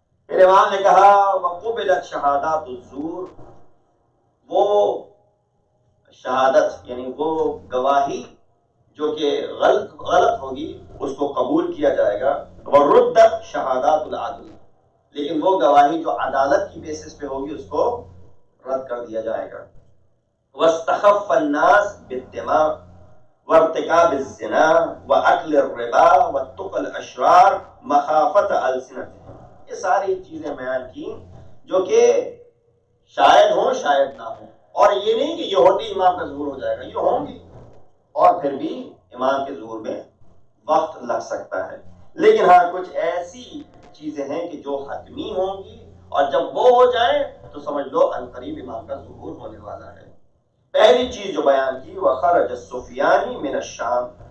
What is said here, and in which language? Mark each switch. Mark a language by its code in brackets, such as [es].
[ur] پھر امام نے کہا [ar] وقبلت شہادات الزور، [ur] وہ شہادت یعنی وہ گواہی جو کہ غلط ہوگی اس کو قبول کیا جائے گا. [ar] وردت شہادات العدل، [ur] لیکن وہ گواہی جو عدالت کی بیسس پہ ہوگی اس کو رد کر دیا جائے گا. [ar] واستخف الناس بالدماء وارتكاب الزنا واكل الربا واتقى الاشرار مخافة السنتهم. [ur] یہ ساری چیزیں بیان کی جو کہ شاید ہوں شاید نہ ہوں، اور یہ نہیں کہ یہ ہوتی امام کا ظہور ہو جائے گا، یہ ہوں گی اور پھر بھی امام کے ظہور میں وقت لگ سکتا ہے، لیکن ہاں کچھ ایسی چیزیں ہیں کہ جو حتمی ہوں گی، اور جب وہ ہو جائیں تو سمجھ لو عنقریب امام کا ظہور ہونے والا ہے۔ پہلی چیز جو بیان کی [ar] وخرج السفیانی من الشام،